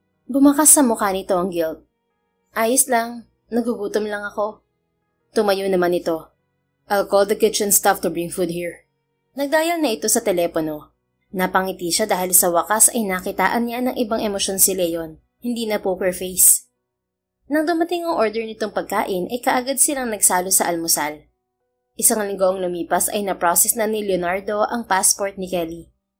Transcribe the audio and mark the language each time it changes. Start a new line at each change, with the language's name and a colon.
Filipino: Bumakas sa mukha nito ang guilt. Ayos lang. Nagugutom lang ako. Tumayo naman ito.
English: I'll call the kitchen staff to bring food here.
Filipino: Nagdial na ito sa telepono. Napangiti siya dahil sa wakas ay nakitaan niya ng ibang emosyon si Leon, hindi na poker face. Nang dumating ang order nitong pagkain ay kaagad silang nagsalo sa almusal. Isang linggo ang lumipas ay na-process na ni Leonardo ang passport ni Kelly.